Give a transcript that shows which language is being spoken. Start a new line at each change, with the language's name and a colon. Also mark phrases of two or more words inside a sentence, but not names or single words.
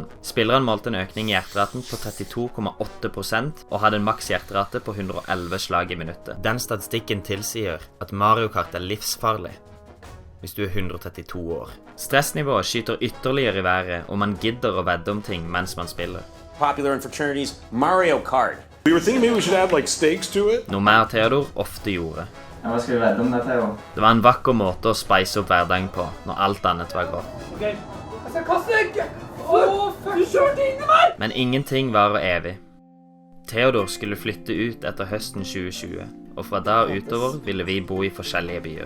Norwegian: Spilleren målte en økning i hjerteraten på 32,8% og hadde en maks hjerterate på 111 slag i minuttet. Den statistikken tilsier at Mario Kart er livsfarlig hvis du er 132 år. Stressnivået skyter ytterligere i været, og man gidder å vedde om ting mens man spiller.
English: Popular in fraternities, Mario Kart. We were thinking maybe we should add like stakes to it.
Norwegian: Noe mer Theodor ofte gjorde. Ja, hva skal vi vedde om det, Theo? Det var en vakker måte å spice opp hverdagen på, når alt annet var grått. Ok, jeg skal kaste egg! Du kjørte inn i meg! Men ingenting varer evig. Theodor skulle flytte ut etter høsten 2020, og fra da utover ville vi bo i forskjellige byer.